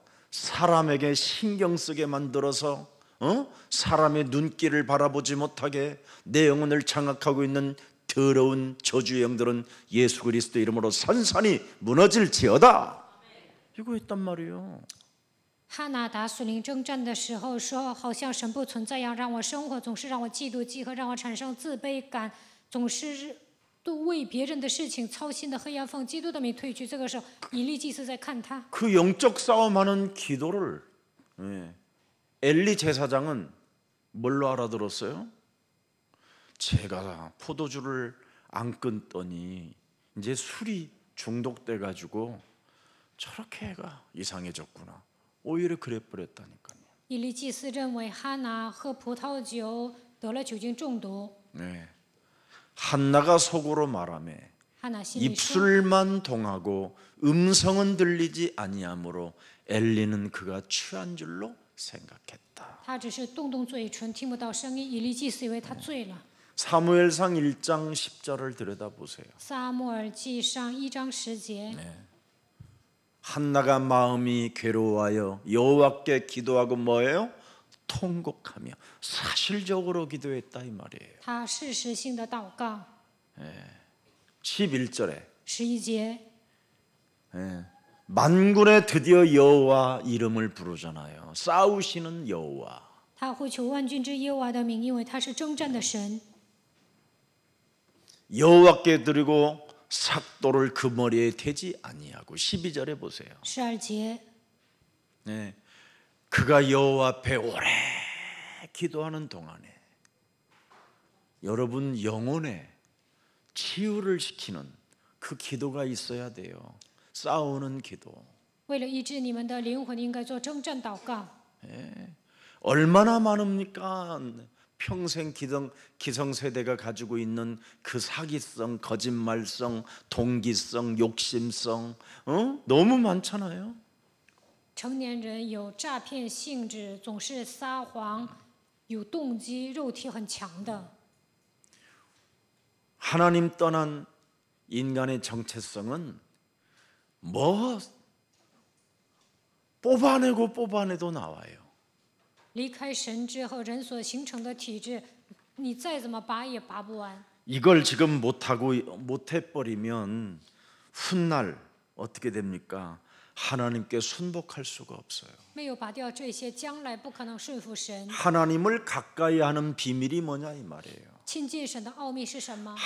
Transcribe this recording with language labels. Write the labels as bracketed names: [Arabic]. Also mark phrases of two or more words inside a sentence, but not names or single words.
[Korean] 사람에게 신경 쓰게 만들어서 사람의 눈길을 바라보지 못하게 내 영혼을 장악하고 있는 더러운 저주의 영들은 예수 그리스도 이름으로 산산이 무너질지어다. 이거 했단 말이에요. [Chinese] 哈拿打属灵征战的时候说，好像神不存在一样，让我生活总是让我嫉妒忌恨，让我产生自卑感，总是都为别人的事情操心的黑暗奉基督的名退去。这个时候，以利祭司在看他， [Korean] 그 영적 싸움하는 기도를 엘리 제사장은 뭘로 알아들었어요? 제가 포도주를 안 끊더니 이제 술이 중독돼 가지고 저렇게 애가 이상해졌구나. 오히려 그래 버렸다니까요. [Chinese] 以利祭司认为哈拿喝葡萄酒得了酒精中毒， [Korean] 네. 한나가 속으로 말하며 [Chinese] 哈拿心里说， [Korean] 입술만 동하고 음성은 들리지 아니하므로 엘리는 그가 취한 줄로 생각했다. [Chinese] 他只是动动嘴唇，听不到声音。以利祭司以为他醉了。 [Korean] 사무엘상 1장 10절을 들여다보세요. [Chinese] 撒母耳记上1章10节， [Korean] 한나가 마음이 괴로워하여 여호와께 기도하고 뭐예요? 통곡하며 사실적으로 기도했다 이 말이에요. [Chinese] 他事实性的祷告。 [Korean] 11절에 [Chinese] 11节， [Korean] 만군의 드디어 여호와 이름을 부르잖아요. 싸우시는 여호와. [Chinese] 他呼求万军之耶和华的名，因为他是征战的神。 [Korean] 여호와께 드리고 삭도를 그 머리에 대지 아니하고 12절에 보세요. [Chinese] 12节， [Korean] 네. 그가 여호와 앞에 오래 기도하는 동안에 여러분 영혼에 치유를 시키는 그 기도가 있어야 돼요. 싸우는 기도. [Chinese] 为了医治你们的灵魂，应该做征战祷告。 [Korean] 얼마나 많습니까? 평생 기성세대가 가지고 있는 그 사기성, 거짓말성, 동기성, 욕심성 너무 많잖아요. [Chinese] 成年人有诈骗性质，总是撒谎，有动机，肉体很强的。 [Korean] 하나님 떠난 인간의 정체성은 뭐 뽑아내도 나와요. [Chinese] 离开神之后，人所形成的体质，你再怎么拔也拔不完。 [Korean] 이걸 지금 못해버리면 훗날 어떻게 됩니까? 하나님께 순복할 수가 없어요. [Chinese] 没有拔掉这些，将来不可能顺服神。 [Korean] 하나님을 가까이 하는 비밀이 뭐냐 이 말이에요. [Chinese] 亲近神的奥秘是什么？